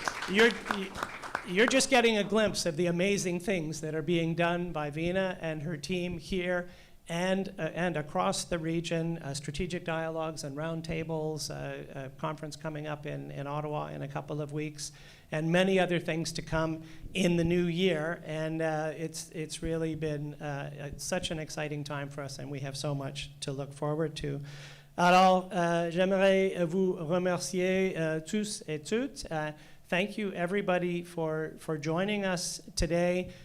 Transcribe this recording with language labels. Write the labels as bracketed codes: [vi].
[en] You're just getting a glimpse of the amazing things that are being done by Vina and her team here and across the region, strategic dialogues and roundtables, a conference coming up in Ottawa in a couple of weeks, and many other things to come in the new year. And it's really been such an exciting time for us, and we have so much to look forward to. [fr] Alors, j'aimerais vous remercier tous et toutes. [en] Thank you, everybody, for joining us today.